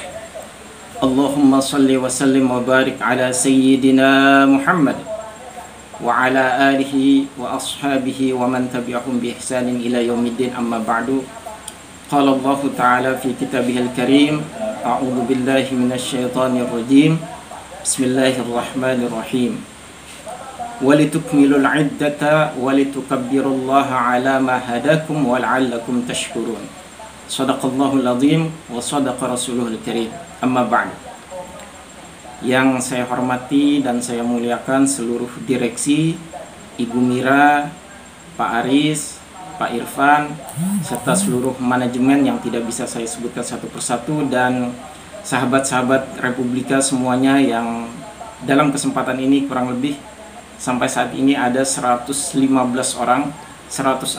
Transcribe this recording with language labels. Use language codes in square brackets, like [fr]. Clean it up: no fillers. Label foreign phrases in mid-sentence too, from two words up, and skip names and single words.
[ar] اللهم صل وسلم وبارك على سيدنا محمد وعلى آله وأصحابه ومن تبعهم بإحسان إلى يوم الدين أما بعد. قال الله تعالى في كتابه الكريم أعوذ بالله من الشيطان الرجيم. بسم الله الرحمن الرحيم. ولتكملوا العدة ولتكبروا الله على ما هداكم ولعلكم تشكرون. صدق الله العظيم وصدق رسوله الكريم. أما بعد. [id] Yang saya hormati dan saya muliakan seluruh direksi, Ibu Mira, Pak Aris, Pak Irfan, serta seluruh manajemen yang tidak bisa saya sebutkan satu persatu, dan sahabat-sahabat Republika semuanya yang dalam kesempatan ini kurang lebih sampai saat ini ada 115 orang, 116.